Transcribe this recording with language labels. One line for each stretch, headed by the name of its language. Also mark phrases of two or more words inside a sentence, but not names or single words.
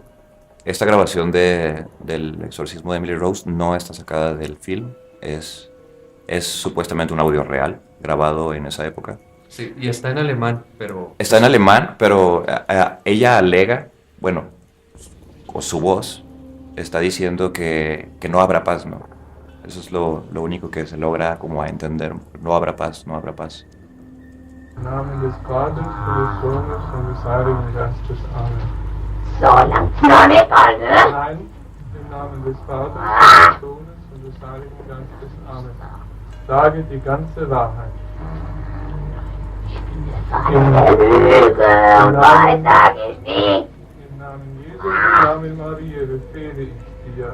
Spanish: Esta grabación del exorcismo de Emily Rose no está sacada del film, es supuestamente un audio real grabado en esa época. Sí, y está en alemán, pero... Está en alemán, pero ella alega, bueno, o su voz está diciendo que no habrá paz, ¿no? Eso es lo único que se logra como a entender. No habrá paz, no habrá paz.
German: Im Namen des Vaters und des Sohnes und des Heiligen Geistes. Amen. Nein, im Namen des Vaters und des Sohnes und des Heiligen Geistes. Amen. Sage die ganze Wahrheit. Im Namen Jesu, im Namen Maria, befehle ich dir.